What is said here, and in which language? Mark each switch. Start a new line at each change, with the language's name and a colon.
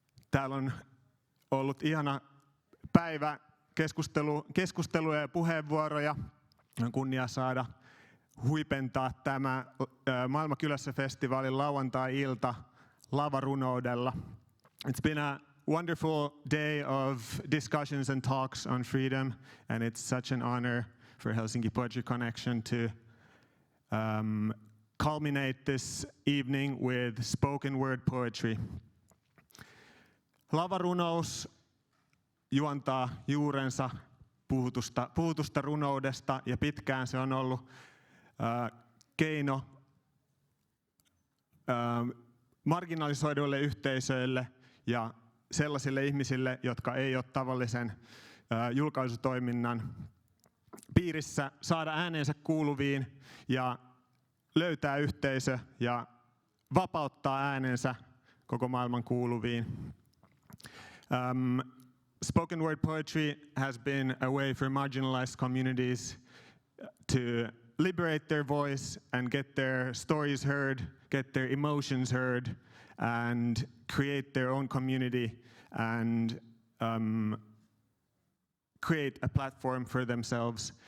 Finnish: Täällä on ollut ihana päivä keskusteluja ja puheenvuoroja. On kunnia saada huipentaa tämä Maailmankylässä-festivaalin lauantai-ilta lavarunoudella.
English: It's been a wonderful day of discussions and talks on freedom, and it's such an honor for Helsinki Poetry Connection to culminate this evening with spoken word poetry.
Finnish: Lavarunous juontaa juurensa puhutusta runoudesta, ja pitkään se on ollut keino marginalisoiduille yhteisöille ja sellaisille ihmisille, jotka ei ole tavallisen julkaisutoiminnan piirissä, saada äänensä kuuluviin ja löytää yhteisö ja vapauttaa äänensä koko maailman kuuluviin.
English: Spoken word poetry has been a way for marginalized communities to liberate their voice and get their stories heard, get their emotions heard, and create their own community and create a platform for themselves.